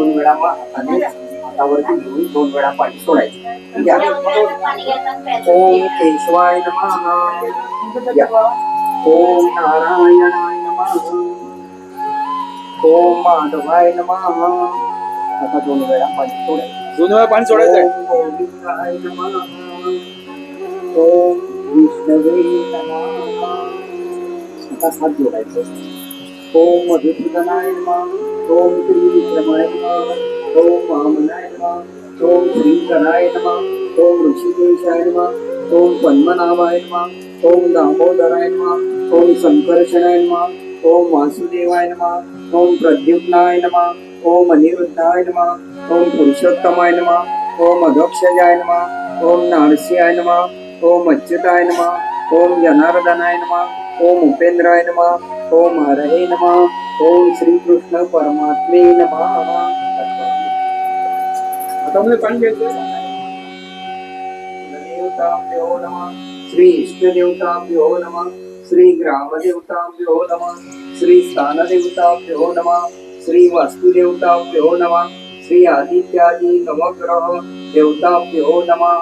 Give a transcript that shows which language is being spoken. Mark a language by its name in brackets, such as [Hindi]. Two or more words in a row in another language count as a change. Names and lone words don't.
[Marathi] डावा हाताने हातावरती घेऊन 2 वेळा पाणी सोडायचं. या. [Sanskrit] ओम केशवाय नमः. या. ओम नारायणाय नमः. ओम माधवाय नमः. [Marathi] आता 2 वेळा पाणी सोडायचं. 2 वेळा पाणी सोडायचं. [Sanskrit] ओम गोविंदाय नमः. ओम विष्णवे नमः. [Marathi] आता हात जोडायचं. [Sanskrit] ओम मधुसूदनाय नमः. ओम श्री विक्रमाय नमः. ओम वामनाय नमः. ओम श्रीकराय नमः. ओम ऋषिकेशाय नमः. ओम पद्मनाभाय नमः. ओम दामोदराय नमः. ओम संकर्षणाय नमः. ओम वासुदेवाय नमः. ओम प्रद्युम्नाय नमः. ओम अनिरुद्धाय नमः. ओम पुरुषोत्तमाय नमः. ओम अधोक्षजाय नमः. ओम नारसिंहाय नमः. ओम अच्युताय नमः. ओम जनार्दनाय नमः. ओम उपेंद्राय नमः. ओम हरये नमः. ओम श्री कृष्ण परमात्मे नमः. [Marathi] आता मध्ये पाणी घ्यायचं. [Sanskrit] देवताभ्यो नमः. श्री इष्टदेवताभ्यो नमः. श्री ग्रामदेवताभ्यो नमः. श्री स्थानदेवताभ्यो नमः. श्री वास्तुदेवताभ्यो नमः. श्री आदित्यादि नवग्रह देवताभ्यो नमः.